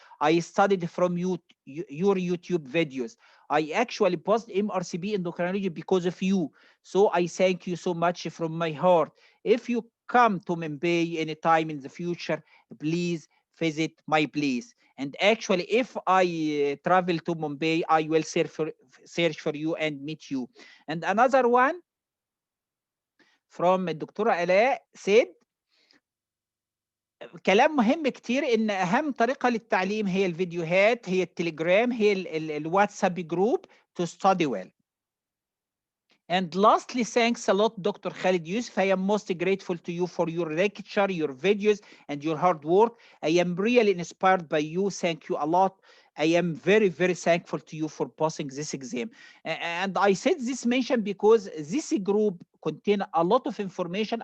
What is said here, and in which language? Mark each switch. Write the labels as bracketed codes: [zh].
[en] I studied from your YouTube videos. I actually passed MRCB endocrinology because of you. So I thank you so much from my heart. If you come to Mumbai anytime in the future, please visit my place. And actually, if I travel to Mumbai, I will search for you and meet you. And another one from [ar] الدكتورة آلاء [en] said [ar] كلام مهم كتير ان اهم طريقة للتعليم هي الفيديوهات, هي التليجرام, هي الواتساب جروب [en] to study well. And lastly, thanks a lot, Dr. Khalid Yusuf. I am most grateful to you for your lecture, your videos, and your hard work. I am really inspired by you. Thank you a lot. I am very, very thankful to you for passing this exam. And I said this mention because this group contains a lot of information.